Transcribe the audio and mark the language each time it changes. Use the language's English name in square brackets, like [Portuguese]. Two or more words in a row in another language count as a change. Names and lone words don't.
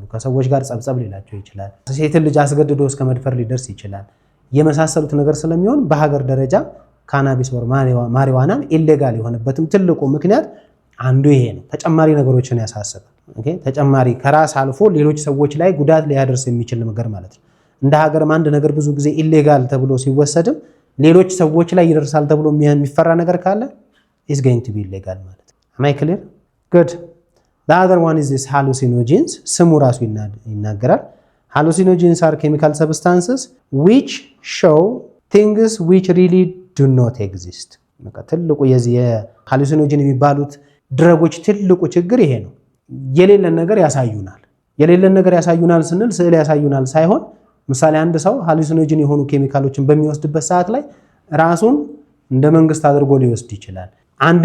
[Amharic] ከሰዎች ጋር ጸብጸብ ሊላቸው ይችላል። ሴትን ልጅ አስገድዶ እስከ መድፈር ሊደርስ ይችላል። የመሳሰሉት ነገር ስለሚሆን በሀገር ደረጃ ካናቢስ ወር ማሪዋናም ኢሌጋል የሆነበትም ትልቁ ምክንያት አንዱ ይሄ ነው። ተጨማሪ ነገሮችን ያሳስባል። ኦኬ፣ ተጨማሪ ከራስ አልፎ ሌሎች ሰዎች ላይ ጉዳት ሊያደርስ የሚችል ነገር ማለት ነው። እንደ ሀገርም አንድ ነገር ብዙ ጊዜ ኢሌጋል ተብሎ ሲወሰድም ሌሎች ሰዎች ላይ ይደርሳል ተብሎ የሚፈራ ነገር ካለ [English] is going to be illegal [Amharic] ማለት ነው። [English] am I clear? good. the other one is this hallucinogens [Amharic] ስሙ ራሱ ይናገራል። [English] hallucinogens are chemical substances which show things which really do not exist። [Amharic] ትልቁ የዚህ hallucinogen የሚባሉት ድረጎች ትልቁ ችግር ይሄ ነው። የሌለን ነገር ያሳዩናል። የሌለን ነገር ያሳዩናል ስንል ስዕል ያሳዩናል ሳይሆን ምሳሌ አንድ ሰው ሃሉሲኖጂን የሆኑ ኬሚካሎችን በሚወስድበት ሰዓት ላይ ራሱን እንደ መንግስት አድርጎ ሊወስድ ይችላል። አንድ